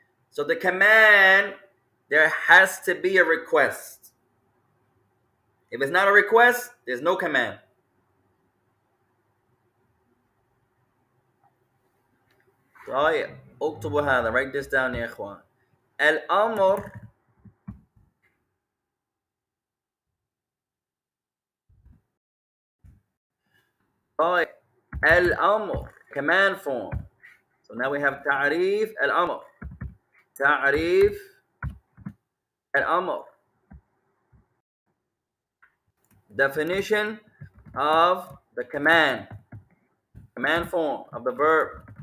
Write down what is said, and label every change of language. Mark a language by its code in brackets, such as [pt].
[en] So the command, there has to be a request. If it's not a request, there's no command. [ar] طيب اكتبوا هذا. [en] Write this down [ar] يا إخوان. الأمر طيب الأمر [en] command form. So now we have [ar] تعريف الأمر. تعريف الأمر. [en] Definition of the command. Command form of the verb.